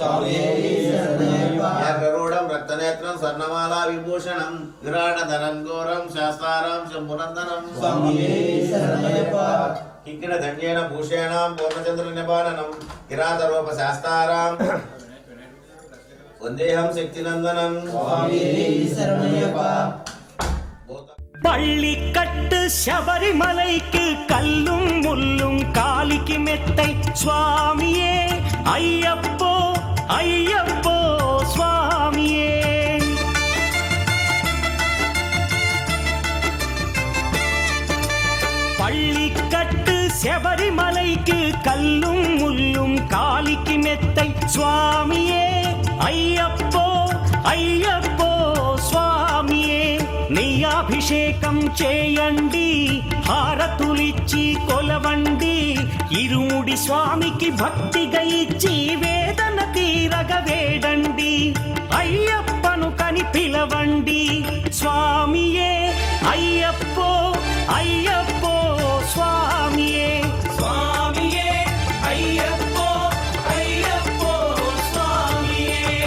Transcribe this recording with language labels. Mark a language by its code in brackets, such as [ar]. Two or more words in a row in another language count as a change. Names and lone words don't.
[sa] రూఢం రక్తనేత్రం స్వర్ణమాలా విభూషణం విరాటధరం ఘోరం శాస్త్రారం శంభునందనం. కింకిణ దండేన భూషేణం పూర్ణచంద్ర నిపాలనం కిరాతరూప శాస్త్రారం వందేహం శక్తినందనం. [ta] பள்ளிக்கட்டு சபரிமலைக்கு கல்லும் முள்ளும் காலிக்கு மெத்தை சுவாமியே ஐயப்போ ஐயப்போ சுவாமியே. பள்ளிக்கட்டு சபரிமலைக்கு கல்லும் முள்ளும் காலிக்கு மெத்தை சுவாமியே ஐயப்போ ஐயப்போ சுவாமியே. [te] నెయ్యాభిషేకం చేయండి హారతులిచ్చి కొలవండి ఇరుముడి స్వామికి భక్తిగా ఇచ్చి వేదన తీరగ వేడండి అయ్యప్పను కని పిలవండి స్వామియే అయ్యప్పో అయ్యప్పో స్వామియే స్వామియే అయ్యప్పో అయ్యప్పో స్వామియే.